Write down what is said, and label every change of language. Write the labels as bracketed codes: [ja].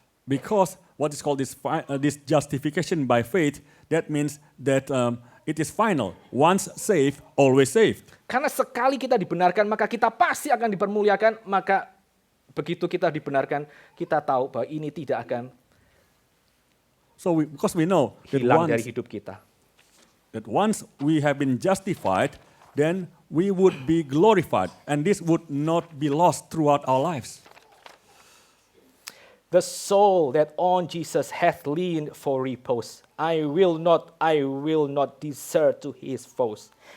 [en] Because what is called this justification by faith, that means that it is final. Once saved, always saved. [id] Karena sekali kita dibenarkan, maka kita pasti akan dipermuliakan, maka begitu kita dibenarkan, kita tahu bahwa ini tidak akan [en] So because we know that [id] hilang dari hidup kita. [en] that once we have been justified, then we would be glorified, and this would not be lost throughout our lives. The soul that on Jesus hath leaned for repose, I will not desert to his foes.